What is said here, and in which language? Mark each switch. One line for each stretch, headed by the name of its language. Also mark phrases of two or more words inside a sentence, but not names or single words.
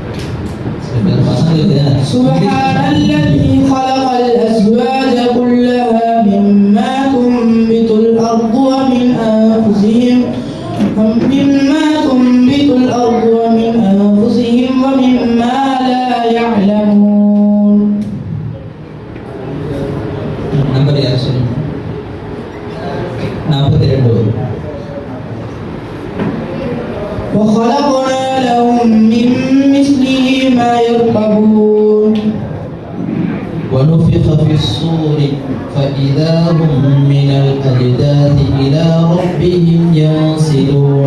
Arabic: سبحان الذي خلق الأزواج كلها مما تنبت الأرض ومن أنفسهم ومما لا يعلمون.
Tamil: நம்பர் யார் சொல்லுங்க. 42.
Arabic: وخلقنا لهم من مثله ما يركبون. ونفخ في الصور فإذا هم من الأجداث إلى ربهم ينسلون.